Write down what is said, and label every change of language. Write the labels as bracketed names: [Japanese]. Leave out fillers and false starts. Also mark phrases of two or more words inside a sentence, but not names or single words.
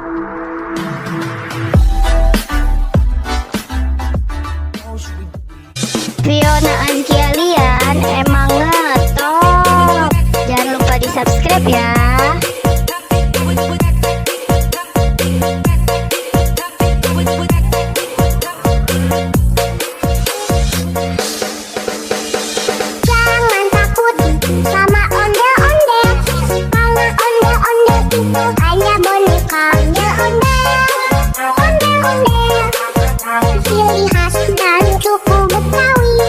[Indonesian] Fiona Azkia Lian emang ngetop. Jangan lupa di subscribe ya. Jangan takut sama onde-onde, karena onde-onde itu hanya boneka. Onde-onde, onde-onde, ciri khas dan suku Betawi.